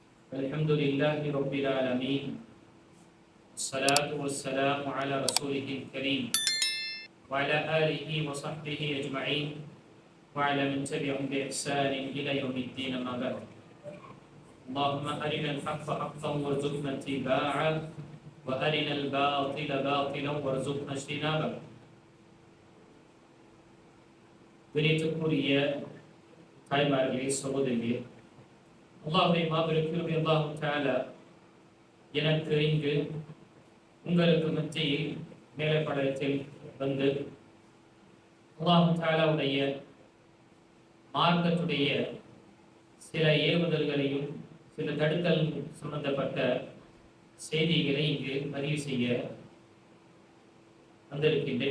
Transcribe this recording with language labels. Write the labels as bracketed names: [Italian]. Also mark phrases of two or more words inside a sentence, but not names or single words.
[Arabic] الحمد لله رب العالمين، الصلاة والسلام على رسوله الكريم وعلى آله وصحبه أجمعين وعلى من تبعهم بإحسان إلى يوم الدين. أما بعد، اللهم أرنا الحق حقا وارزقنا اتباعه وأرنا الباطل باطلا وارزقنا اجتنابه. [Tamil] வினைத்துக்குரிய தாய்மார்களே, சகோதரிகளே, அல்லாஹ்வுடைய மாபெரும் கிருபை அல்லாஹ் தஆலா எனக்கு இங்கு உங்களுக்கு மத்தியில் மேலே படத்தில் வந்து அல்லாஹ் தஆலாவுடைய மார்க்கத்துடைய சில ஏவுதல்களையும் சில தடுத்தல் சம்பந்தப்பட்ட செய்திகளை இங்கு பதிவு செய்ய வந்திருக்கின்றேன்.